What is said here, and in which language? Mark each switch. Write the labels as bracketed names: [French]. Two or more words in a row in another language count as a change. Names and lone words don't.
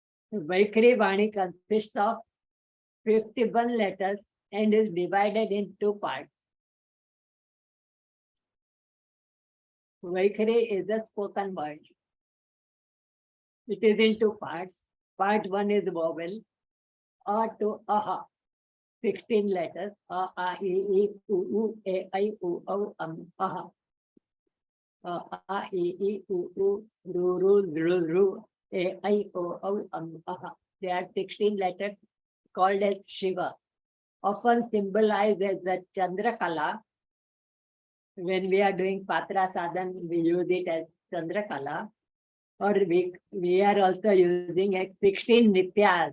[English] Vaikhari Vani consists of 51 letters and is divided in two parts. Vaikhari is a spoken word. It is in two parts. Part one is vowel, A to Aha, 16 letters, [Sanskrit] A, I, U, E, I, U, O, Aha. A, I, U, Ru, Ru, E, I, O, Aha. [English] They are 16 letters called as Shiva, often symbolized as the Chandrakala. When we are doing [Sanskrit] Patra Sadhan, [English] we use it as Chandrakala. Or we are also using as 16 Nityas.